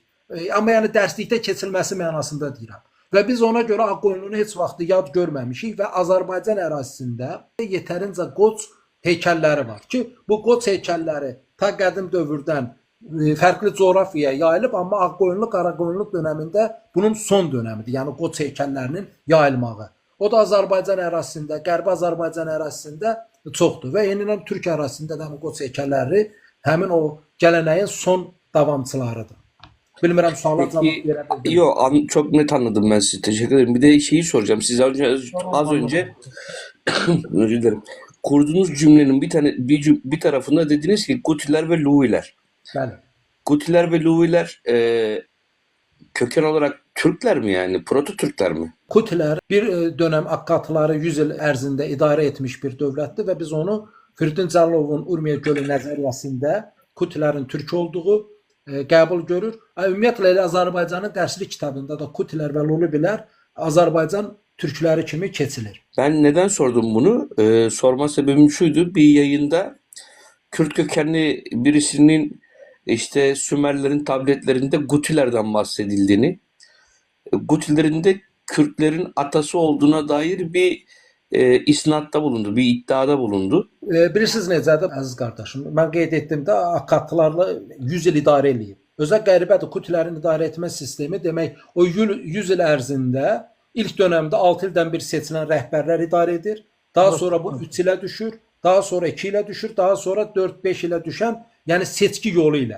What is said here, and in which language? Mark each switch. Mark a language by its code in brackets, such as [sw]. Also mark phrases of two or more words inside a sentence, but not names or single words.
[az] Amma yəni dərslikdə keçilməsi mənasında deyirəm. Və biz ona görə Ağqoyunlu'nu heç vaxt yad görməmişik və Azərbaycan ərazisində yetərincə qoç heykəlləri var ki, bu qoç heykəlləri ta qədim dövrdən fərqli coğrafiyaya yayılıb, amma Ağqoyunlu, Qaraqoyunlu dönəmində bunun son dönəmidir. Yəni qoç heykəllərinin yayılmağı. O da Azərbaycan ərazisində, Qərbi Azərbaycan ərazisində çoxdur və yenidən Türk ərazisində də bu qoç heykəlləri həmin o gələnəyin son davamçılarıdır. Bilmirəm suala cavab verə bildim. [tr] Yok çok net anladım ben sizi. Teşekkür ederim. Bir de şeyi soracağım. Siz az önce özür dilerim. Kurduğunuz cümlenin bir tarafında dediniz ki Gutiler ve Luviler. [az] Bəli. [tr] Gutiler ve Luviler köken olarak Türkler mi yani? Proto Türkler mi? [az] Kutilər bir dönəm Akkatları 100 il ərzində idarə etmiş bir dövlətdir və biz onu Firidun Cəllovun Urmiya gölü nəzəriyyəsində Kutilərin türk olduğu qəbul görür. Ümumiyyətlə elə Azərbaycanın dərslik kitabında da Kutilər və Lulubilər Azərbaycan türkləri kimi keçilir. [tr] Ben neden sordum bunu? Sorma sebebim şuydu. Bir yayında Kürt kökenli birisinin işte Sümerlerin tabletlerinde Gutilerden bahsedildiğini, Gutilerin de Kürtlerin atası olduğuna dair bir isnatta bulundu, bir iddiada bulundu. [az] Bilirsiniz necədir əziz qardaşım? Mən qeyd etdim də Akkatlarla 100 il idarə eləyib. Özə qəribədir Kutilərin idarə etmə sistemi. Demək o 100 il ərzində ilk dönəmdə 6 ildən bir seçilən rəhbərlər idarə edir. Daha sonra bu 3 ilə düşür, daha sonra 2 ilə düşür, daha sonra 4-5 ilə düşən, yəni seçki yolu ilə.